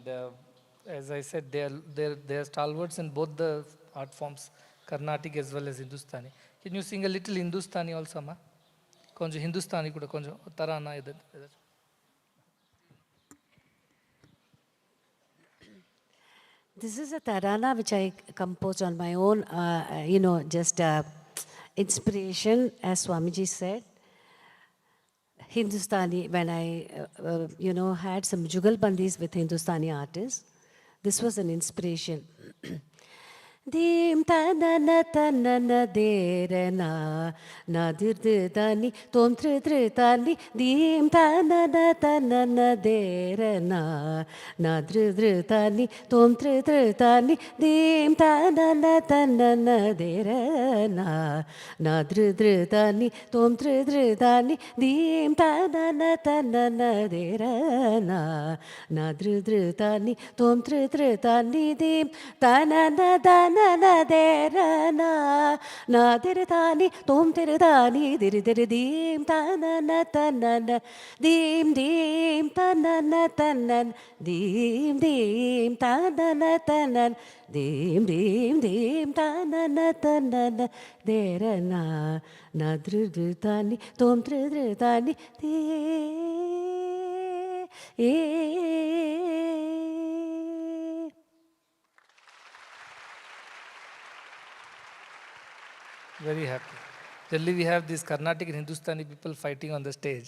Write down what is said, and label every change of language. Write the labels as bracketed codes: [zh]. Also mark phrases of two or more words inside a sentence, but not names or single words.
[en] as I said, they are stalwarts in both the art forms, Carnatic as well as Hindustani. Can you sing a little Hindustani also, ma? [ta] Konja Hindustani kuda konja tarana idu. [en] This is a tarana which I composed on my own, just inspiration, as Swamiji said. Hindustani, when I, had some jugalbandis with Hindustani artists, this was an inspiration. Dim tanana tanana derana nadirdi tom tani dim tanana tanana derana nadirdi tom tani dim tanana tanana derana nadirdi tom tani dim tanana tanana derana nadirdi tom tani dim tanana na derana na diritani tom tiritani diridim tanana tanana dim dim tanana tanan dim dim tanana tanan dim dim dim tanana tanana derana na diritani tom tiritani Very happy. Generally, we have these Carnatic and Hindustani people fighting on the stage.